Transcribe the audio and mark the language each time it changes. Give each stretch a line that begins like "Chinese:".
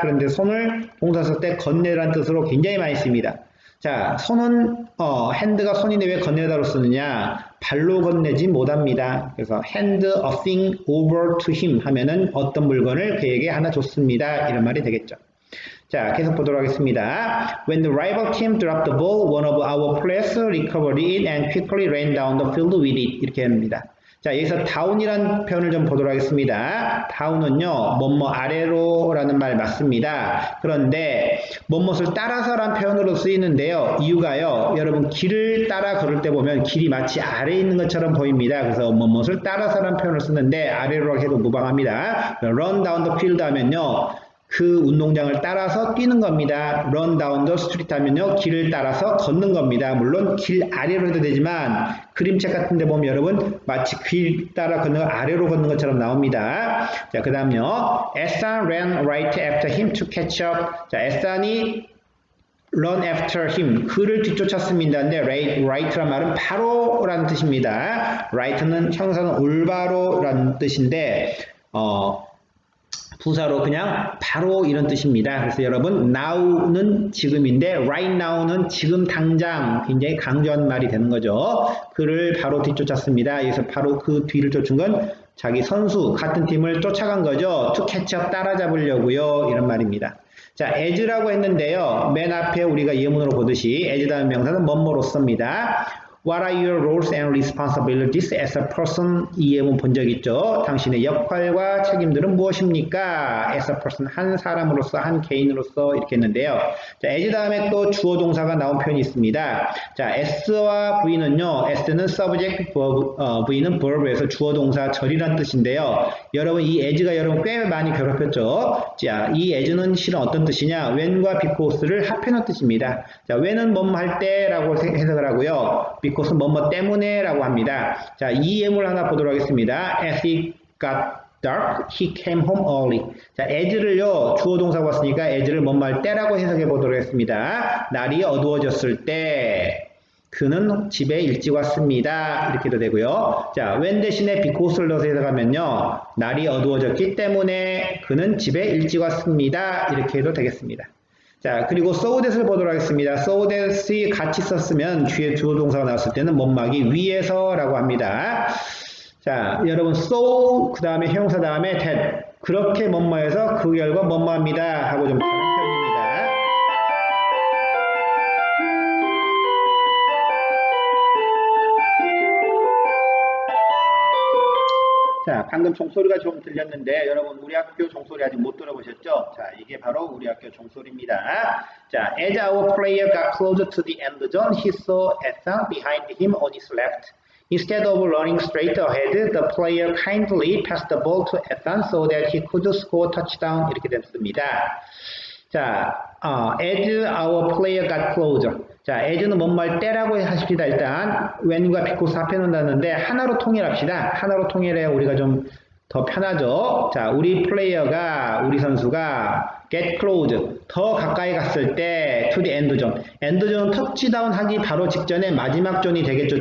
Korean: 그런데 손을 동사 쓸 때 건네라는 뜻으로 굉장히 많이 씁니다. 자, 손은 핸드가 손인데 왜 건네다로 쓰느냐? 발로 건네지 못합니다. 그래서
English: hand a thing over to him
Korean: 하면은 어떤 물건을 그에게 하나 줬습니다. 이런 말이 되겠죠. 자, 계속 보도록 하겠습니다.
English: When the rival team dropped the ball, one of our players recovered it and quickly ran down the field with it.
Korean: 이렇게 합니다. 자, 여기서 down이라는 표현을 좀 보도록 하겠습니다. down은요, 뭐뭐 아래로라는 말 맞습니다. 그런데 뭐뭇을 따라서라는 표현으로 쓰이는데요. 이유가요, 여러분 길을 따라 걸을 때 보면 길이 마치 아래에 있는 것처럼 보입니다. 그래서 뭐뭇을 따라서라는 표현을 쓰는데 아래로 해도 무방합니다.
English: run down the field
Korean: 하면요, 그 운동장을 따라서 뛰는 겁니다.
English: run down the street
Korean: 하면요, 길을 따라서 걷는 겁니다. 물론 길 아래로 해도 되지만 그림책 같은 데 보면 여러분 마치 길 따라 걷는 거 아래로 걷는 것처럼 나옵니다. 자, 그 다음요,
English: Esan ran right after him to catch up.
Korean: 자, Esan이
English: run after him,
Korean: 그를 뒤쫓았습니다. 근데 right란 말은 바로라는 뜻입니다. right는 형사는 올바로라는 뜻인데 부사로 그냥 바로 이런 뜻입니다. 그래서 여러분 now는 지금인데 right now는 지금 당장, 굉장히 강조한 말이 되는 거죠. 그를 바로 뒤쫓았습니다. 여기서 바로 그 뒤를 쫓은 건 자기 선수, 같은 팀을 쫓아간 거죠.
English: to catch up,
Korean: 따라잡으려고요. 이런 말입니다. 자, as라고 했는데요. 맨 앞에 우리가 예문으로 보듯이 as 다음 명사는 뭐뭐로써입니다.
English: What are your roles and responsibilities as a person?
Korean: 이 예문 본 적 있죠? 당신의 역할과 책임들은 무엇입니까?
English: As a person,
Korean: 한 사람으로서, 한 개인으로서 이렇게 했는데요. 자, as 다음에 또 주어 동사가 나온 표현이 있습니다. 자, s와 v는요, s는 subject, v는 verb에서 주어 동사 절이란 뜻인데요. 여러분 이 as가 여러분 꽤 많이 괴롭혔죠? 자, 이 as는 실은 어떤 뜻이냐? when과 because를 합해놓은 뜻입니다. 자, when은 뭐뭐 할 때라고 해석을 하고요. because는 뭐뭐 때문에 라고 합니다. 자, 이 예문을 하나 보도록 하겠습니다.
English: As it got dark, he came home early.
Korean: 자, as를요, 주어 동사가 왔으니까 as를 뭐뭐 할 때라고 해석해 보도록 하겠습니다. 날이 어두워졌을 때 그는 집에 일찍 왔습니다. 이렇게도 되고요. 자, when 대신에 because를 넣어서 해석하면요, 날이 어두워졌기 때문에 그는 집에 일찍 왔습니다. 이렇게 해도 되겠습니다. 자, 그리고 so that을 보도록 하겠습니다. so that이 같이 썼으면 뒤에 주어 동사가 나왔을 때는 못막이 위에서라고 합니다. 자, 여러분 so 그 다음에 형용사 다음에 that, 그렇게 뭐뭐해서 그 결과 뭐뭐합니다 하고 좀 다른 표현입니다. 자, 방금 종소리가 좀 들렸는데 여러분 우리 학교 종소리 아직 못 들어보셨죠? 자, 이게 바로 우리 학교 종소리입니다.
English: 자, as our player got closer to the end zone, he saw Ethan behind him on his left. Instead of running straight ahead, the player kindly passed the ball to Ethan so that he could score touchdown.
Korean: 이렇게 됐습니다.
English: 자, as our player got closer.
Korean: 자, as는 뭐뭐할 때라고 하십시다. 일단 when과 because 앞에 놓는다는데 하나로 통일합시다. 하나로 통일해야 우리가 좀 더 편하죠. 자, 우리 선수가 get close, 더 가까이 갔을 때
English: to the end zone.
Korean: end zone 터치다운 하기 바로 직전에 마지막 존이 되겠죠.